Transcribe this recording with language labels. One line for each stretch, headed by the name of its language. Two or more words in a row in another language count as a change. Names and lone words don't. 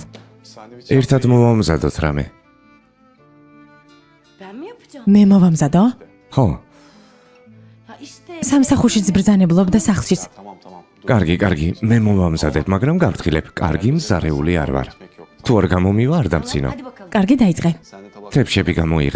Georgian: ერთად მოვამზადოთ რამე.
Turkish: Ben mi yapacağım?
Georgian: მე მოვამზადო? ხო,
Turkish: Ya işte
Georgian: სამსახურშიც ბრძანებლობ და სახლშიც. კარგი, მე მოვამზადებ, მაგრამ გავთხილებ, კარგი მზარეული არ ვარ. თუ არ გამომივა, არ დამცინო.
Turkish: hadi bakalım.
Georgian: კარგი დაიწყე. თეფშები გამოიღე.